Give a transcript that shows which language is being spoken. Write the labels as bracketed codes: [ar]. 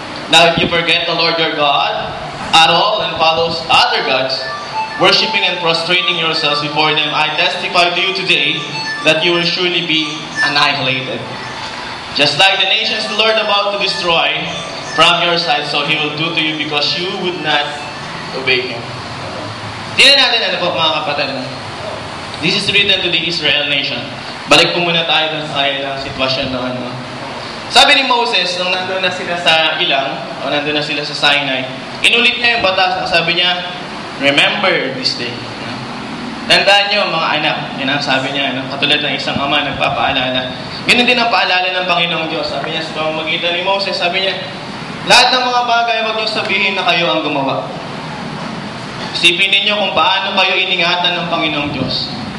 [en] Now, if you forget the Lord your God at all and follows other gods, worshiping and prostrating yourselves before them, I testify to you today that you will surely be annihilated. Just like the nations the Lord about to destroy from your side, so He will do to you because you would not obey Him. [tl] Tingnan natin ano po, mga kapatid. [en] This is written to the Israel nation. [tl] Balik po muna tayo sa sitwasyon na ano. Sabi ni Moses, nung nandun na sila sa ilang, o nandun na sila sa Sinai, inulit niya yung batas. Ang sabi niya, [en] remember this day. [tl] Tandaan niyo, mga anak. Yan ang sabi niya, katulad ng isang ama nagpapaalala. Ganun din ang paalala ng Panginoong Diyos. Sabi niya sa pamamagitan ni Moses, sabi niya, Lahat ng mga bagay, huwag niyong sabihin na kayo ang gumawa. Isipin ninyo kung paano kayo iningatan ng Panginoong Diyos.